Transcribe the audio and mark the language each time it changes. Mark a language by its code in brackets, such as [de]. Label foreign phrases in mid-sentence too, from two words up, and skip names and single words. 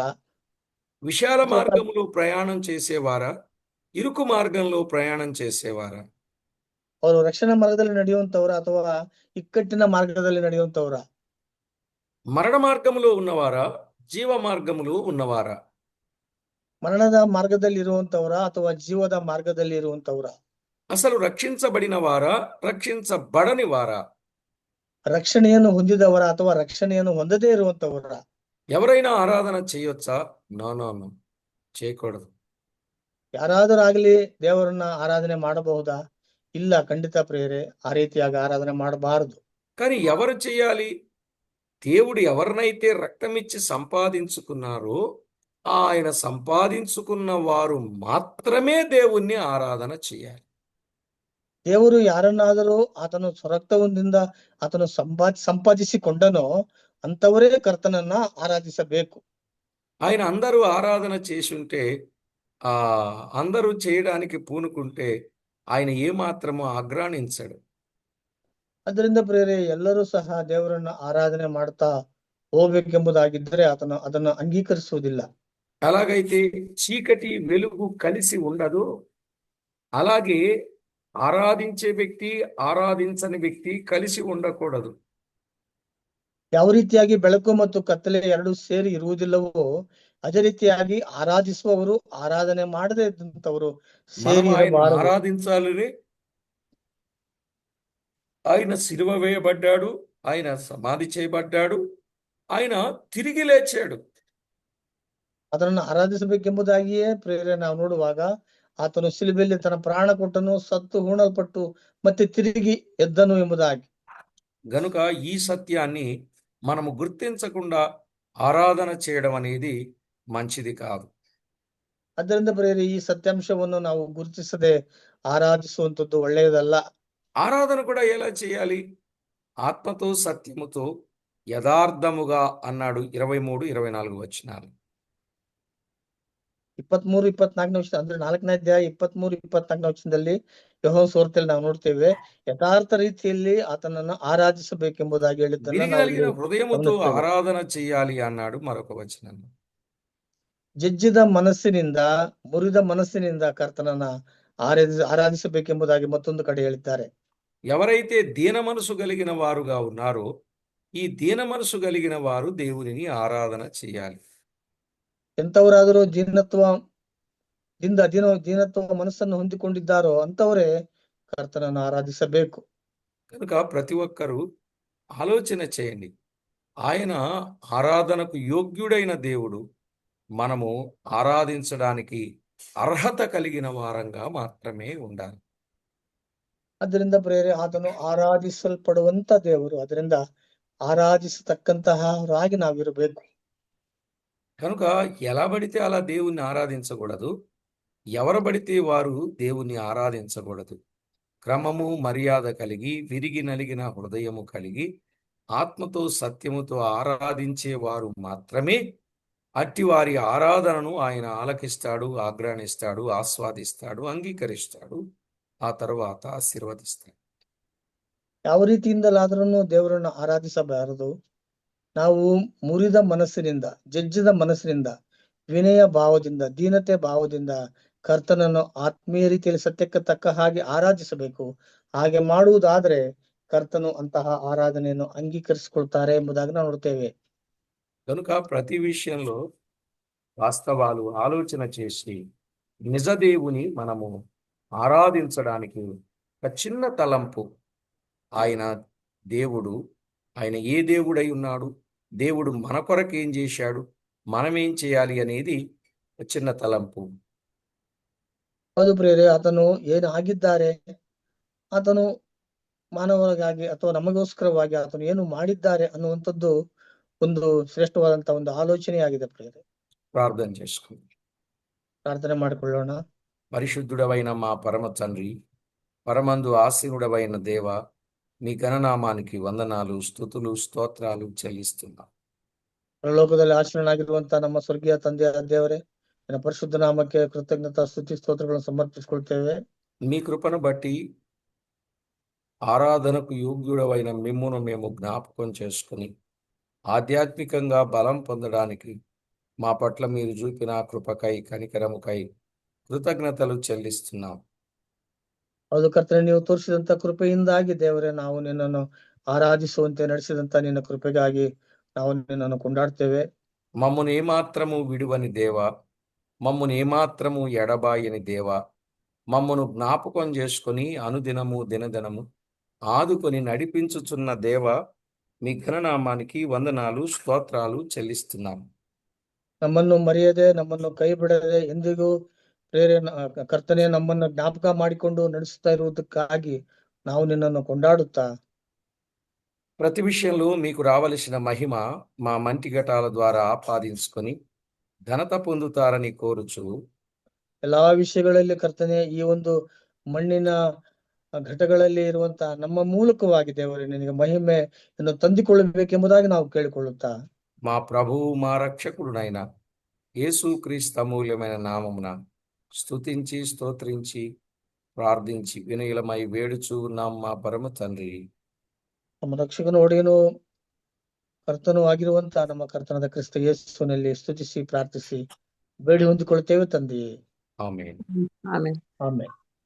[te] విశాల మార్గములో ప్రయాణం చేసేవారా, ఇరుకు మార్గంలో ప్రయాణం చేసేవారా? [kn] ಅವರು ರಕ್ಷಣಾ ಮಾರ್ಗದಲ್ಲಿ ನಡೆಯುವಂತವರ ಅಥವಾ ಇಕ್ಕಟ್ಟಿನ ಮಾರ್ಗದಲ್ಲಿ ನಡೆಯುವಂತವರ? [te] మరణ మార్గములో ఉన్నవారా, జీవ మార్గములో ఉన్నవారా? [kn] ಮರಣದ ಮಾರ್ಗದಲ್ಲಿ ಇರುವಂತವರ ಅಥವಾ ಜೀವದ ಮಾರ್ಗದಲ್ಲಿ ಇರುವಂತವರ? [te] అసలు రక్షించబడిన వారా, రక్షించబడని వారా? [kn] ರಕ್ಷಣೆಯನ್ನು ಹೊಂದಿದವರ ಅಥವಾ ರಕ್ಷಣೆಯನ್ನು ಹೊಂದದೇ ಇರುವಂತವರ? [te] ఎవరైనా ఆరాధన చేయొచ్చా? [en] no no no, [te] చేయకూడదు. [kn] ಯಾರಾದರೂ ಆಗ್ಲಿ ದೇವರನ್ನ ಆರಾಧನೆ ಮಾಡಬಹುದಾ? ಇಲ್ಲ, ಖಂಡಿತ ಪ್ರಿಯರೇ, ಆ ರೀತಿಯಾಗಿ ಆರಾಧನೆ ಮಾಡಬಾರದು. [te] కానీ ఎవరు చేయాలి? దేవుడు ఎవరినైతే రక్తమిచ్చి సంపాదించుకున్నారో ఆయన సంపాదించుకున్న వారు మాత్రమే దేవుణ్ణి ఆరాధన చేయాలి. [kn] ದೇವರು ಯಾರನ್ನಾದರೂ ಆತನು ಸ್ವರಕ್ತದಿಂದ ಆತನು ಸಂಪಾದಿಸಿಕೊಂಡನೋ ಅಂತವರೇ ಕರ್ತನನ್ನ ಆರಾಧಿಸಬೇಕು. [te] ఆయన అందరూ ఆరాధన చేసి ఉంటే అందరూ చేయడానికి పూనుకుంటే ఆయన ఏమాత్రమూ ఆగ్రాణించడు. [kn] ಅದರಿಂದ ಪ್ರಿಯರೇ, ಎಲ್ಲರೂ ಸಹ ದೇವರನ್ನ ಆರಾಧನೆ ಮಾಡ್ತಾ ಹೋಗ್ಬೇಕೆಂಬುದಾಗಿದ್ದರೆ ಆತನು ಅದನ್ನು ಅಂಗೀಕರಿಸುವುದಿಲ್ಲ. [te] ఎలాగైతే చీకటి వెలుగు కలిసి ఉండదు, అలాగే ఆరాధించే వ్యక్తి ఆరాధించని వ్యక్తి కలిసి ఉండకూడదు. [kn] ಯಾವ ರೀತಿಯಾಗಿ ಬೆಳಕು ಮತ್ತು ಕತ್ತಲೆ ಎರಡು ಸೇರಿ ಇರುವುದಿಲ್ಲವೋ ಅದೇ ರೀತಿಯಾಗಿ ಆರಾಧಿಸುವವರು ಆರಾಧನೆ ಮಾಡದೇ ಇದ್ದಂತವರು [te] మనం [kn] ಸೇರಿ [te] ఆయన [kn] ಇರಬಾರದು. [te] ఆరాధించాలని ఆయన సిలువ వేయబడ్డాడు, ఆయన సమాధి చేయబడ్డాడు, ఆయన తిరిగి లేచాడు. [kn] ಅದನ್ನು ಆರಾಧಿಸಬೇಕೆಂಬುದಾಗಿಯೇ ಪ್ರೇರಣೆ ನಾವು ನೋಡುವಾಗ ಆತನು ಶಿಲುಬೆಯಲ್ಲಿ ತನ್ನ ಪ್ರಾಣ ಕೊಟ್ಟನು, ಸತ್ತು ಹೂಣಲ್ಪಟ್ಟು ಮತ್ತೆ ತಿರುಗಿ ಎದ್ದನು ಎಂಬುದಾಗಿ. [te] గనుక ఈ సత్యాన్ని మనము గుర్తించకుండా ఆరాధన చేయడం అనేది మంచిది కాదు. [kn] ಅದರಿಂದ ಪ್ರೇರೆ, ಈ ಸತ್ಯಾಂಶವನ್ನು ನಾವು ಗುರುತಿಸದೆ ಆರಾಧಿಸುವಂತದ್ದು ಒಳ್ಳೆಯದಲ್ಲ. [te] ఆరాధన కూడా ఎలా చేయాలి? ఆత్మతో సత్యముతో యథార్థముగా అన్నాడు 23-24 వచనాలు. [kn] 23-24ನೇ ವಚನ, ಅಂದ್ರೆ 4ನೇ ಅಧ್ಯಾಯ 23-24ನೇ ವಚನದಲ್ಲಿ ಯೆಹೋವನ ಸುವಾರ್ತೆಯಲ್ಲಿ ನಾವು ನೋಡ್ತೇವೆ, ಯಥಾರ್ಥ ರೀತಿಯಲ್ಲಿ ಆತನನ್ನು ಆರಾಧಿಸಬೇಕೆಂಬುದಾಗಿ ಹೇಳಿದ್ದನ್ನ [te] విరిగి [kn] ನಾವು [te] నలిగిన [kn] ಇಲ್ಲಿ [te] హృదయముతో [kn] ಗಮನಿಸ್ತೇವೆ. [te] ఆరాధన చేయాలి అన్నాడు మరొక వచనం. [kn] ಜಜ್ಜಿದ ಮನಸ್ಸಿನಿಂದ, ಮುರಿದ ಮನಸ್ಸಿನಿಂದ ಕರ್ತನನ್ನ ಆರಾಧಿಸಬೇಕೆಂಬುದಾಗಿ ಮತ್ತೊಂದು ಕಡೆ ಹೇಳಿದ್ದಾರೆ. [te] ఎవరైతే దీన మనసు కలిగిన వారుగా ఉన్నారో ఈ దీన మనసు కలిగిన వారు దేవునిని ఆరాధన చేయాలి. [kn] ಎಂತವರಾದರೂ ದೀನತ್ವ ಮನಸ್ಸನ್ನು ಹೊಂದಿಕೊಂಡಿದ್ದಾರೋ ಅಂತವರೇ ಕರ್ತನನ್ನು ಆರಾಧಿಸಬೇಕು. [te] కనుక ప్రతి ఒక్కరూ ఆలోచన చేయండి, ఆయన ఆరాధనకు యోగ్యుడైన దేవుడు. మనము ఆరాధించడానికి అర్హత కలిగిన వారంగా మాత్రమే ఉండాలి. [kn] ಅದರಿಂದ ಪ್ರೇರೆ, ಆತನು ಆರಾಧಿಸಲ್ಪಡುವಂತ ದೇವರು, ಅದರಿಂದ ಆರಾಧಿಸತಕ್ಕಂತಹವರಾಗಿ ನಾವಿರಬೇಕು. [te] కనుక ఎలా పడితే అలా దేవుణ్ణి ఆరాధించకూడదు, ఎవరు పడితే వారు దేవుణ్ణి ఆరాధించకూడదు. క్రమము మర్యాద కలిగి విరిగి నలిగిన హృదయము కలిగి ఆత్మతో సత్యముతో ఆరాధించే వారు మాత్రమే అట్టి వారి ఆరాధనను ఆయన ఆలకిస్తాడు, ఆగ్రాణిస్తాడు, ఆస్వాదిస్తాడు, అంగీకరిస్తాడు, ఆ తరువాత ఆశీర్వదిస్తాడు. [kn] ಯಾವ ರೀತಿಯಿಂದಲಾದ್ರೂ ದೇವರನ್ನು ಆರಾಧಿಸಬಾರದು. ನಾವು ಮುರಿದ ಮನಸ್ಸಿನಿಂದ, ಜಜ್ಜಿದ ಮನಸ್ಸಿನಿಂದ, ವಿನಯ ಭಾವದಿಂದ, ದೀನತೆ ಭಾವದಿಂದ ಕರ್ತನನ್ನು ಆತ್ಮೀಯ ರೀತಿಯಲ್ಲಿ ಸತ್ಯಕ್ಕೆ ತಕ್ಕ ಹಾಗೆ ಆರಾಧಿಸಬೇಕು. ಹಾಗೆ ಮಾಡುವುದಾದ್ರೆ ಕರ್ತನು ಅಂತಹ ಆರಾಧನೆಯನ್ನು ಅಂಗೀಕರಿಸಿಕೊಳ್ತಾರೆ ಎಂಬುದಾಗಿ ನಾವು ನೋಡ್ತೇವೆ. [te] కనుక ప్రతి విషయంలో వాస్తవాలు ఆలోచన చేసి నిజ దేవుని మనము ఆరాధించడానికి ఒక చిన్న తలంపు, ఆయన దేవుడు, ఆయన ఏ దేవుడై ఉన్నాడు, దేవుడు మన కొరకు ఏం చేశాడు, మనమేం చేయాలి అనేది ఒక చిన్న తలంపు. [kn] ಹೌದು ಪ್ರಿಯರೇ, ಆತನು ಏನು ಆಗಿದ್ದಾರೆ, ಆತನು ಮಾನವರಿಗಾಗಿ ಅಥವಾ ನಮಗೋಸ್ಕರವಾಗಿ ಆತನು ಏನು ಮಾಡಿದ್ದಾರೆ ಅನ್ನುವಂಥದ್ದು ಒಂದು ಶ್ರೇಷ್ಠವಾದಂತಹ ಒಂದು ಆಲೋಚನೆಯಾಗಿದೆ ಪ್ರಿಯರೇ. [te] ప్రార్థన చేసుకుందాం. [kn] ಪ್ರಾರ್ಥನೆ ಮಾಡಿಕೊಳ್ಳೋಣ. [te] పరిశుద్ధుడవైన మా పరమ తండ్రి, పరమందు ఆసీనుడవైన దేవ, మీ ఘననామానికి వందనాలు, స్తుతులు, స్తోత్రాలు చెల్లిస్తున్నాం. [kn] ಪರಲೋಕದಲ್ಲಿ ಆಶ್ರಯನಾಗಿರುವಂತಹ ನಮ್ಮ ಸ್ವರ್ಗೀಯ ತಂದೆಯ ದೇವರೇ, ನಿನ್ನ ಪರಿಶುದ್ಧ ನಾಮಕ್ಕೆ ಕೃತಜ್ಞತಾ ಸ್ತುತಿ ಸ್ತೋತ್ರಗಳನ್ನು ಸಮರ್ಪಿಸಿಕೊಳ್ತೇವೆ. [te] మీ కృపను బట్టి ఆరాధనకు యోగ్యుడవైన మిమ్మును మేము జ్ఞాపకం చేసుకుని ఆధ్యాత్మికంగా బలం పొందడానికి మా పట్ల మీరు చూపిన కృపకై, కనికరముకై కృతజ్ఞతలు చెల్లిస్తున్నాం. [kn] ಹೌದು ಕರ್ತನೆ, ನೀವು ತೋರಿಸಿದಂತ ಕೃಪೆಯಿಂದಾಗಿ ದೇವರೇ, ನಾವು ನಿನ್ನನ್ನು ಆರಾಧಿಸುವಂತೆ ನಡೆಸಿದಂತ ನಿನ್ನ ಕೃಪೆಗಾಗಿ ನಾವು ನಿನ್ನನ್ನು ಕೊಂಡಾಡ್ತೇವೆ. [te] మమ్మును ఏమాత్రము విడువని దేవ, మమ్మును ఏమాత్రము ఎడబాయని దేవ, మమ్మును జ్ఞాపకం చేసుకొని అనుదినము దినదినము ఆదుకొని నడిపించుచున్న దేవ, మీ ఘననామానికి వందనాలు స్తోత్రాలు చెల్లిస్తున్నాం. [kn] ನಮ್ಮನ್ನು ಮರೆಯದೆ, ನಮ್ಮನ್ನು ಕೈ ಬಿಡದೆ, ಎಂದಿಗೂ ಕರ್ತನೆ ನಮ್ಮನ್ನು ಜ್ಞಾಪಕ ಮಾಡಿಕೊಂಡು ನಡೆಸ್ತಾ ಇರುವುದಕ್ಕಾಗಿ ನಾವು ನಿನ್ನನ್ನು ಕೊಂಡಾಡುತ್ತಾ [te] ప్రతి విషయంలో మీకు రావలసిన మహిమ మా మంటిఘటాల ద్వారా ఆపాదించుకొని ఘనత పొందుతారని కోరుచు, [kn] ಎಲ್ಲಾ ವಿಷಯಗಳಲ್ಲಿ ಕರ್ತನೆ ಈ ಒಂದು ಮಣ್ಣಿನ ಘಟಗಳಲ್ಲಿ ಇರುವಂತ ನಮ್ಮ ಮೂಲಕವಾಗಿ ದೇವರೇ ನಿನಗೆ ಮಹಿಮೆಯನ್ನು ತಂದುಕೊಳ್ಳಬೇಕೆಂಬುದಾಗಿ ನಾವು ಕೇಳಿಕೊಳ್ಳುತ್ತಾ [te] మా ప్రభువు మా రక్షకుడునైన యేసుక్రీస్తు అమూల్యమైన నామమున స్తుతించి స్తోత్రించి ప్రార్థించి వినయులమై వేడుచు ఉన్నాం మా పరమ తండ్రి. [kn] ನಮ್ಮ ರಕ್ಷಕನು ಒಡೆಯನು ಕರ್ತನೂ ಆಗಿರುವಂತ ನಮ್ಮ ಕರ್ತನಾದ ಕ್ರಿಸ್ತ ಯೇಸುವಿನಲ್ಲಿ ಸ್ತುತಿಸಿ ಪ್ರಾರ್ಥಿಸಿ ಬೇಡಿ ಹೊಂದಿಕೊಳ್ಳುತ್ತೇವೆ ತಂದೆಯೇ. ಆಮೆನ್. ಆಮೆನ್. ಆಮೆನ್.